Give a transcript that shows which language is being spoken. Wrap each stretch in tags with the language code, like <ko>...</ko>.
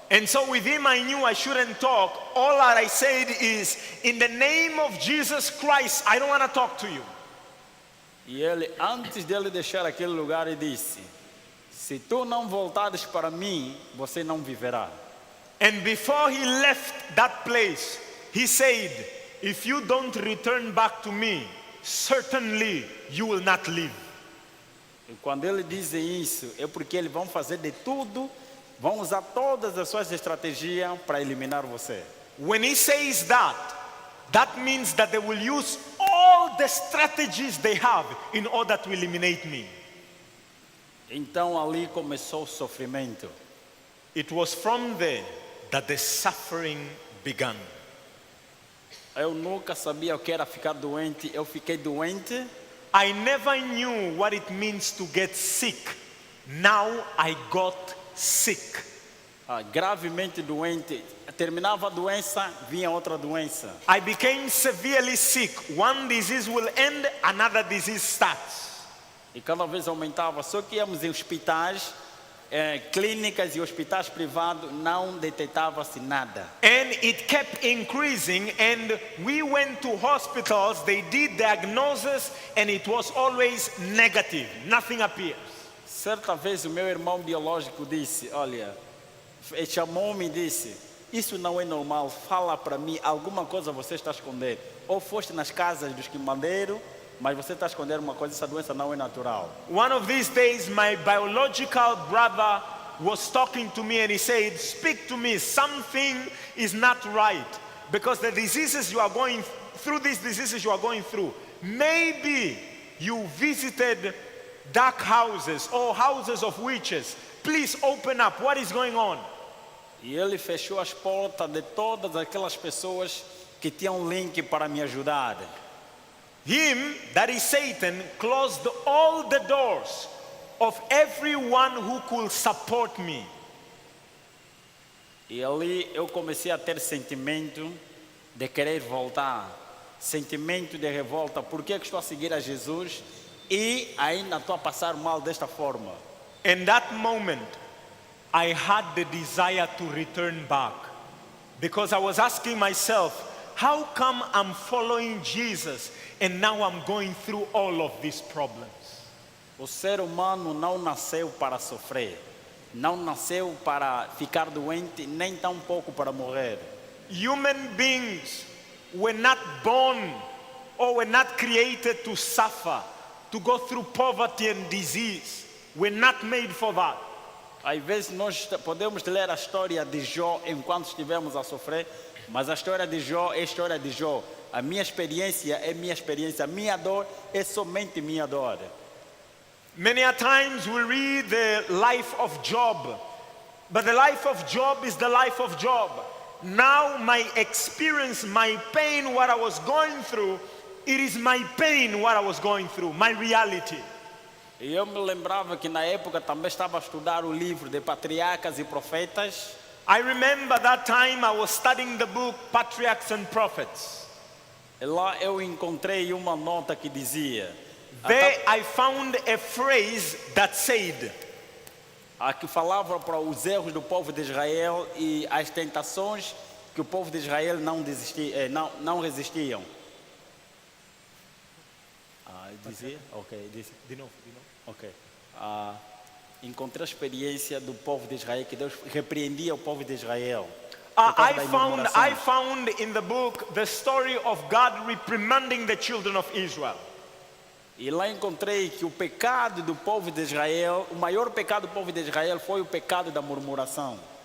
<en>And so with him I knew I shouldn't talk. All that I said is, in the name of Jesus Christ, I don't want to talk to you.</en> <pt>E ele, antes dele deixar aquele lugar, ele disse, se tu não voltares para mim, você não viverá.</pt> <en>And before he left that place, he said, if you don't return back to me, certainly you will not live.</en> <pt>E quando ele diz isso, é porque eles vão fazer de tudo, vão usar todas as suas estratégias para eliminar você.</pt> <en>When he says that, that means that they will use all the strategies they have in order to eliminate me.</en> <pt>Então ali começou o sofrimento.</pt> <en>It was from there that the suffering began.</en> <pt>Eu nunca sabia o que era ficar doente, eu fiquei doente.</pt> <en>I never knew what it means to get sick. Now I got sick.</en> <pt>Gravemente doente. Terminava a doença, vinha outra doença.</pt> <en>I became severely sick. One disease will end, another disease starts.</en> <pt>E cada vez aumentava. Só que íamos em hospitais, clínicas e hospitais privados, não detectava-se nada.</pt> <en>And it kept increasing, and we went to hospitals, they did diagnosis, and it was always negative. Nothing appears.</en> <pt>Certa vez o meu irmão biológico disse, olha, chamou-me e disse, isso não é normal, fala para mim, alguma coisa você está a esconder. Ou foste nas casas dos quimandeiros, mas você está a esconder uma coisa, essa doença não é natural.</pt> <en>One of these days, my biological brother was talking to me and he said, speak to me, something is not right. Because the diseases you are going through, these diseases you are going through, maybe you visited dark houses or houses of witches. Please open up, what is going on?</en> <pt>E ele fechou as portas de todas aquelas pessoas que tinham link para me ajudar.</pt> <en>Him, that is Satan, closed all the doors of everyone who could support me.</en> <pt>E ali eu comecei a ter sentimento de querer voltar, sentimento de revolta. Por que estou a seguir a Jesus e ainda estou a passar mal desta forma?</pt> <en>In that moment, I had the desire to return back, because I was asking myself, how come I'm following Jesus and now I'm going through all of these problems?</en> <pt>O ser humano não nasceu para sofrer, não nasceu para ficar doente, nem tampouco para morrer.</pt> <en>Human beings were not born or were not created to suffer. to go through poverty and disease. We're not made for that.</en> <pt>Às vezes nós podemos ler a história de Jó enquanto estivemos a sofrer, mas a história de Jó é a história de Jó. A minha experiência é minha experiência, a minha dor é somente minha dor.</pt> <en>Many a times we read the life of Job, but the life of Job is the life of Job. Now my experience, my pain, what I was going through, it is my pain, what I was going through, my reality.</en> <pt>E eu me lembrava que na época também estava a estudar o livro de Patriarcas e Profetas.</pt> <en>I remember that time I was studying the book Patriarchs and Prophets.</en> <pt>E lá eu encontrei uma nota que dizia,</pt> <en>There I found a phrase that said,</en> <pt>a que falava para os erros do povo de Israel e as tentações que o povo de Israel não resistiam. Dizia? Ok, disse. de novo. Ok. Encontrei a experiência do povo de Israel, que Deus repreendia o povo de Israel. por causa da murmuração.</pt> <en>I found in the book the story of God reprimanding the children of Israel.</en> <pt>E lá encontrei que o pecado do povo de Israel, o maior pecado do povo de Israel foi o pecado da murmuração.</pt>